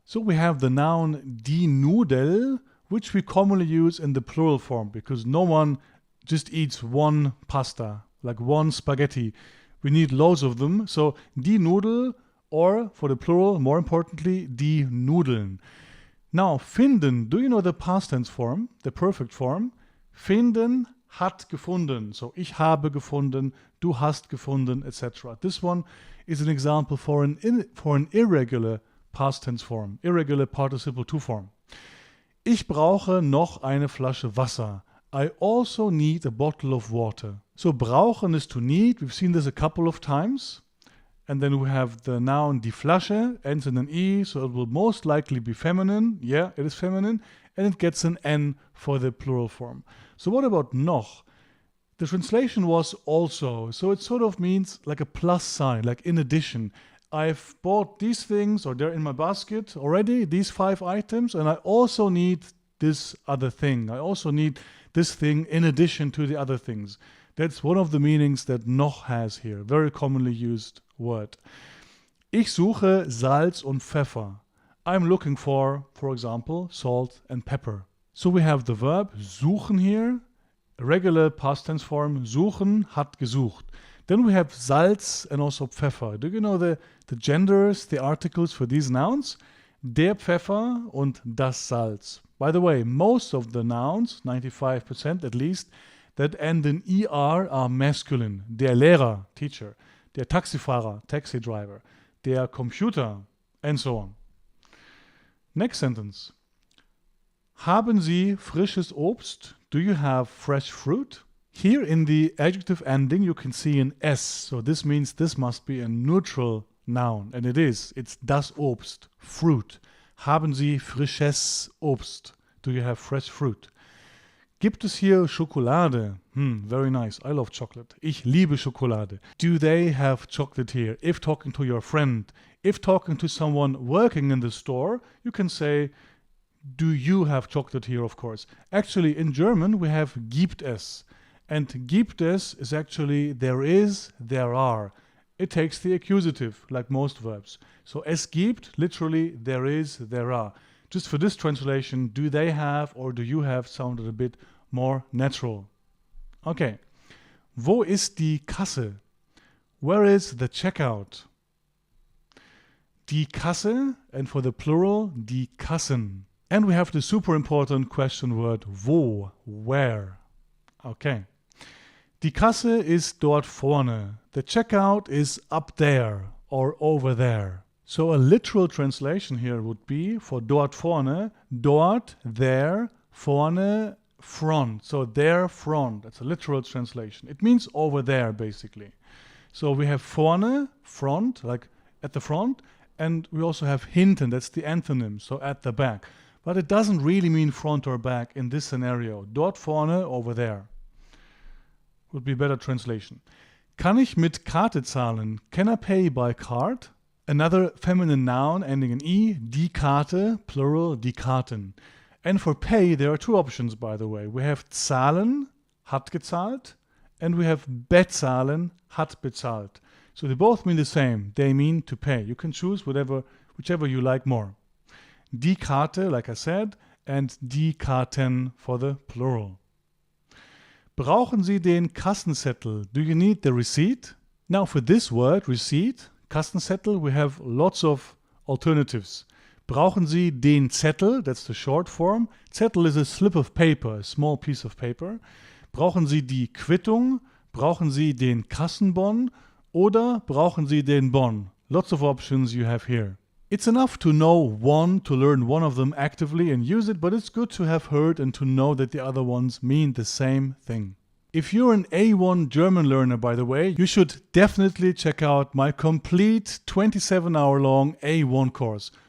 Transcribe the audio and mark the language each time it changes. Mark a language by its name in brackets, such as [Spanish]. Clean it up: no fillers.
[English] So we have the noun die Nudel, which we commonly use in the plural form because no one just eats one pasta, like one spaghetti. We need loads of them. So die Nudel, or for the plural, more importantly, die Nudeln. Now, finden, do you know the past tense form, the perfect form? [German] Finden, hat gefunden. So, ich habe gefunden, du hast gefunden, etc. [English] This one is an example for an irregular past tense form, irregular participle to form. [German] Ich brauche noch eine Flasche Wasser. [English] I also need a bottle of water. So, brauchen is to need. We've seen this a couple of times. And then we have the noun die Flasche, ends in an E, so it will most likely be feminine. Yeah, it is feminine. And it gets an N for the plural form. So what about noch? The translation was also, so it sort of means like a plus sign, like in addition. I've bought these things, or they're in my basket already, these 5 items, and I also need this other thing. I also need this thing in addition to the other things. That's one of the meanings that noch has here, very commonly used word. [German] Ich suche Salz und Pfeffer. [English] I'm looking for example, salt and pepper. So we have the verb suchen here, regular past tense form, suchen, hat gesucht. Then we have Salz and also Pfeffer. Do you know the genders, the articles for these nouns? [German] Der Pfeffer und das Salz. [English] By the way, most of the nouns, 95% at least, that end in ER are masculine. [German] Der Lehrer, teacher. [English] Der Taxifahrer, taxi driver. Der Computer, and so on. Next sentence. [German] Haben Sie frisches Obst? [English] Do you have fresh fruit? Here in the adjective ending you can see an S. So this means this must be a neutral noun. And it is. It's das Obst, fruit. [German] Haben Sie frisches Obst? [English] Do you have fresh fruit? [German] Gibt es hier Schokolade? [English] Very nice. I love chocolate. [German] Ich liebe Schokolade. [English] Do they have chocolate here? If talking to your friend, if talking to someone working in the store, you can say, do you have chocolate here, of course. Actually, in German, we have gibt es. And gibt es is actually there is, there are. It takes the accusative, like most verbs. So es gibt, literally, there is, there are. Just for this translation, do they have or do you have sounded a bit more natural. Okay. [German] Wo ist die Kasse? [English] Where is the checkout? Die Kasse, and for the plural, die Kassen. And we have the super important question word wo, where. Okay. [German] Die Kasse ist dort vorne. [English] The checkout is up there or over there. So a literal translation here would be for dort vorne, dort, there, vorne, front. So there, front. That's a literal translation. It means over there, basically. So we have vorne, front, like at the front, and we also have hinten, that's the antonym, so at the back. But it doesn't really mean front or back in this scenario. Dort vorne, over there. Would be a better translation. [German] Kann ich mit Karte zahlen? [English] Can I pay by card? Another feminine noun ending in E, die Karte, plural, die Karten. And for pay, there are two options, by the way. We have zahlen, hat gezahlt, and we have bezahlen, hat bezahlt. So they both mean the same. They mean to pay. You can choose whichever you like more. Die Karte, like I said, and die Karten for the plural. [German] Brauchen Sie den Kassenzettel? [English] Do you need the receipt? Now for this word, receipt, Kassenzettel, we have lots of alternatives. [German] Brauchen Sie den Zettel? [English] That's the short form. Zettel is a slip of paper, a small piece of paper. [German] Brauchen Sie die Quittung? Brauchen Sie den Kassenbon? Oder brauchen Sie den Bon? [English] Lots of options you have here. It's enough to know one, to learn one of them actively and use it, but it's good to have heard and to know that the other ones mean the same thing. If you're an A1 German learner, by the way, you should definitely check out my complete 27-hour-long A1 course.